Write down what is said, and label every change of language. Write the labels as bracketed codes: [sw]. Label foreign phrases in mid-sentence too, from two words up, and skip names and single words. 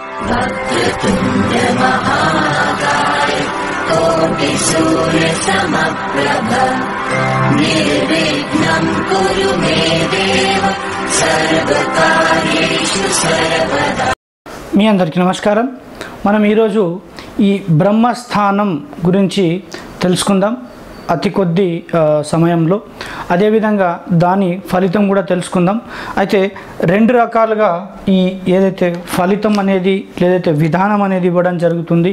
[sa] वक्रतुण्ड महाकाय कोटिसूर्यसमप्रभ निर्विघ्नं कुरु मे देव सर्वकार्येषु सर्वदा। [te] మీ అందరికీ నమస్కారం. మనం ఈరోజు ఈ బ్రహ్మస్థానం గురించి తెలుసుకుందాం అతి కొద్ది సమయంలో. అదేవిధంగా దాని ఫలితం కూడా తెలుసుకుందాం. అయితే రెండు రకాలుగా ఈ ఏదైతే ఫలితం అనేది లేదైతే విధానం అనేది ఇవ్వడం జరుగుతుంది.